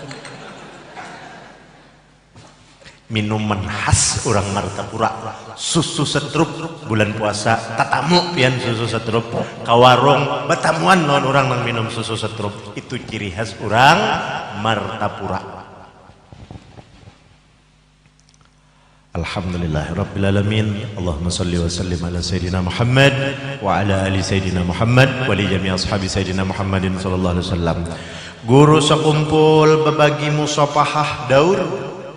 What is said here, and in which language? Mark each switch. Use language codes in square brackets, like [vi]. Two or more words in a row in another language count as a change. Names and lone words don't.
[bjn] Minuman khas orang Martapura, susu setrup bulan puasa tatamu pian susu setrup ka warung betamuan lawan orang nang minum susu setrup, itu ciri khas orang Martapura. [ar] الحمد لله رب العالمين. اللهم صل وسلم على سيدنا محمد وعلى آل سيدنا محمد ولجميع أصحاب سيدنا محمد صلى الله عليه وسلم. [id] Guru sekumpul berbagi musafahah daur.